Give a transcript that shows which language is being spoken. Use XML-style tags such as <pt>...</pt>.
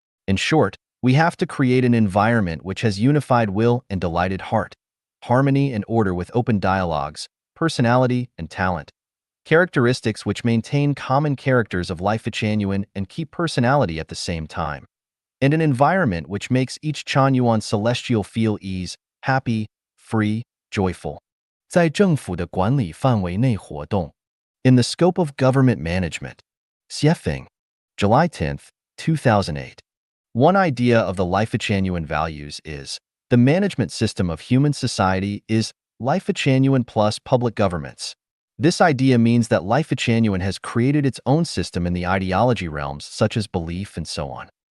<en>In short, we have to create an environment which has unified will and delighted heart, harmony and order with open dialogues, personality and talent, characteristics which maintain common characters of Life of Chanyuan and keep personality at the same time, and an environment which makes each Chanyuan Celestial feel ease, happy, free, joyful.</en> <zh>在政府的管理范围内活动.</zh> <en>In the scope of government management. Xiefeng, July 10, 2008. One idea of the Life of Chanyuan values is, the management system of human society is Life of Chanyuan plus public governments. This idea means that Life of Chanyuan has created its own system in the ideology realms such as belief and so on.</en>